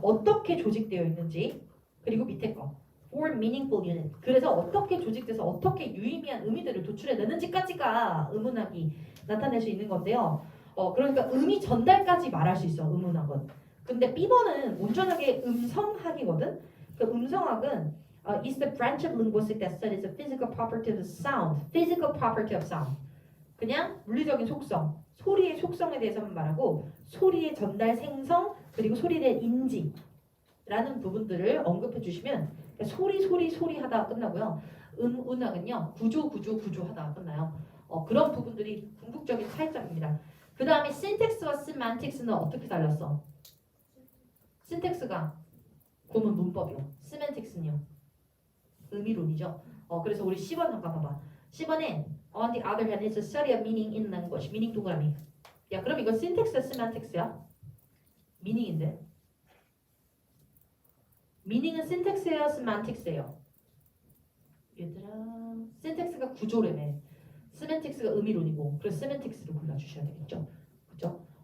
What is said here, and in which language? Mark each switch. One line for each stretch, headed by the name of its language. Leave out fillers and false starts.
Korean: 어떻게 조직되어 있는지 그리고 밑에 거 for meaningful unit 그래서 어떻게 조직돼서 어떻게 유의미한 의미들을 도출해내는지까지가 음운학이 나타낼 수 있는 건데요. 그러니까 의미 전달까지 말할 수 있어 음운학은. 근데 B번은 온전하게 음성학이거든. 그 음성학은
English: is the branch of linguistics that studies the physical property of sound. Physical property of sound.
Korean: 그냥 물리적인 속성, 소리의 속성에 대해서만 말하고 소리의 전달 생성 그리고 소리에 대한 인지라는 부분들을 언급해 주시면 소리 하다가 끝나고요. 음운학은요 구조 하다가 끝나요. 그런 부분들이 궁극적인 차이점입니다. 그 다음에 syntax와 semantics는 어떻게 달랐어? syntax가 구문 문법이요. semantics는요 의미론이죠. 그래서 우리 10번 잠깐 봐봐. 10번에
English: on the other hand, it's a study of meaning in language.
Korean: meaning 동그라미. 야 그럼 이거 syntax야 semantics야? meaning인데. meaning은 syntax예요, semantics예요? 얘들아, syntax가 구조래매. semantics가 의미론이고, 그래서 semantics를 골라주셔야 되겠죠. 그렇죠?